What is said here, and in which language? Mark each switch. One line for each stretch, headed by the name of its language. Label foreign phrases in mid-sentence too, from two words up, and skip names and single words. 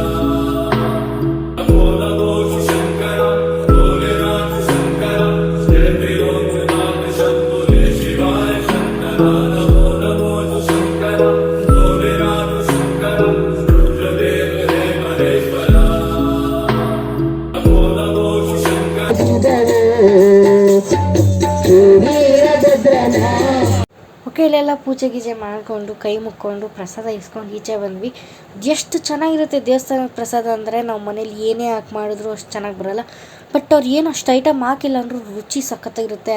Hindi: नमो नमो शंकर भोलेनाथ शंकर जय नाम शंभो शिवाय शंकर नमो नमो शंकर भोलेनाथ शंकर रुद्रदेव हे महेश्वर नमो नमो शंकर.
Kannada: ಓಕೆ, ಇಲ್ಲೆಲ್ಲ ಪೂಜೆ ಗೀಜೆ ಮಾಡಿಕೊಂಡು ಕೈ ಮುಕ್ಕೊಂಡು ಪ್ರಸಾದ ಇಸ್ಕೊಂಡು ಈಚೆ ಬಂದ್ವಿ. ಎಷ್ಟು ಚೆನ್ನಾಗಿರುತ್ತೆ ದೇವಸ್ಥಾನದ ಪ್ರಸಾದ ಅಂದರೆ, ನಾವು ಮನೇಲಿ ಏನೇ ಹಾಕಿ ಮಾಡಿದ್ರು ಅಷ್ಟು ಚೆನ್ನಾಗಿ ಬರೋಲ್ಲ. ಬಟ್ ಅವ್ರು ಏನು ಅಷ್ಟು ಐಟಮ್ ಹಾಕಿಲ್ಲ ಅಂದರೂ ರುಚಿ ಸಖತ್ತಾಗಿರುತ್ತೆ.